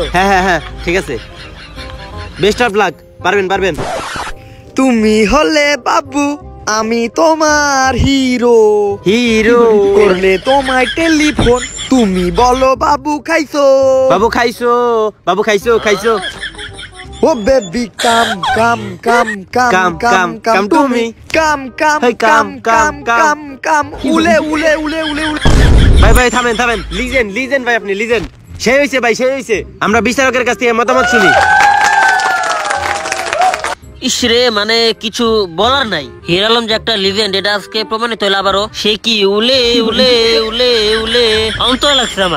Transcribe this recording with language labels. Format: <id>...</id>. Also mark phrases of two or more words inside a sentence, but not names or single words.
<bn>হ্যাঁ হ্যাঁ হ্যাঁ, ঠিক আছে,</bn> <en>best of luck.</en> <bn>পারবেন পারবেন। তুমি হলে বাবু আমি তোমার হিরো, হিরো করলে তোমায় টেলিফোন তুমি বলো বাবু খাইছো। বাবু খাইছো, বাবু খাইছো খাইছো।</bn> <en>O baby come come come come Come, কাম come, কাম come to তুমি me. come come Hey, কাম come, কাম come, come. come come উলে উলে উলে উলে উলে।</en> <bn>ভাই ভাই থামেন থামেন, লিজেন্ড লিজেন্ড ভাই, আপনি লিজেন্ড। সেই হইছে ভাই, সেই হইছে। আমরা বিচারকের কাছ থেকে মতামত শুনি। ইসরে মানে কিছু বলার নাই। হিরো আলম যে একটা লিজেন্ড এটা আজকে প্রমাণিত হলো আবারও। সে কি উলে উলে উলে উলে অন্তর লাগছে আমার।</bn>